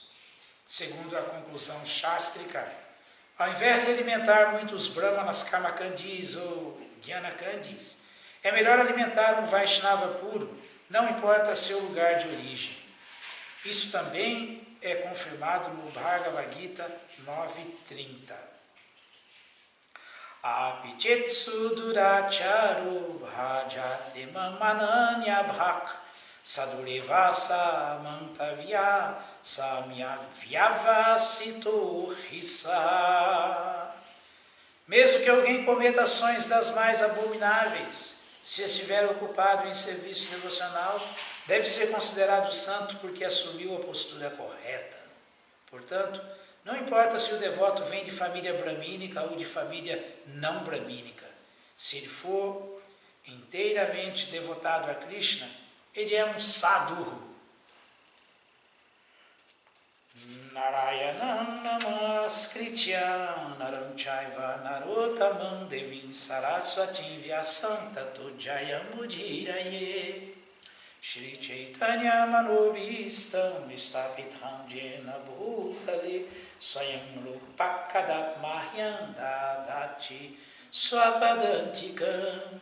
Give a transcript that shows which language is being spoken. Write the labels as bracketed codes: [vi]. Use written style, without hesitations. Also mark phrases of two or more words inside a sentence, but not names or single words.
[pt] Segundo a conclusão chástrica, ao invés de alimentar muitos Brahmanas Karmakandis ou Gyanakandis, é melhor alimentar um Vaishnava puro, não importa seu lugar de origem. Isso também é confirmado no Bhagavad Gita 9.30. [sa] Apichetsu duracharo bhajate mamananya bhak sadurevasa mantavya samyavyavasito rissa. [pt] Mesmo que alguém cometa ações das mais abomináveis, se estiver ocupado em serviço devocional, deve ser considerado santo porque assumiu a postura correta. Portanto, não importa se o devoto vem de família bramínica ou de família não bramínica, se ele for inteiramente devotado a Krishna, ele é um sadhuru. [sa] Narayanam namaskritya naram chaiva narottamam devim saraswatim vyasam tato jayamudhiraye Shri Chaitanya manobhistam istapitam jena bhutale swayam rupakadat mahyam dadati swapadantikam.